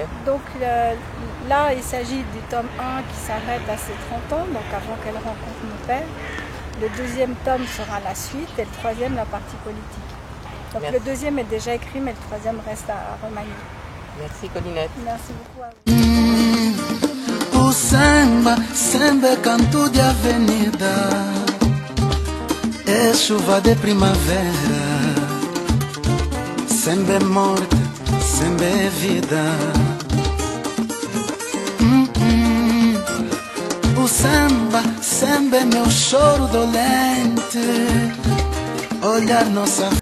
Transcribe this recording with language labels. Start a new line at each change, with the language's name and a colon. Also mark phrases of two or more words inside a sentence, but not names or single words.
French: Donc là il s'agit du tome 1 qui s'arrête à ses 30 ans, donc avant qu'elle rencontre mon père. Le deuxième tome sera la suite et le troisième la partie politique. Donc Merci. le deuxième est déjà écrit mais le troisième reste à remanier. Merci Colinette. Merci beaucoup à vous.
Portuguese: O samba, samba é canto de avenida, é chuva de primavera, samba é morte, samba é vida. O samba, samba é meu choro dolente, olhar nossa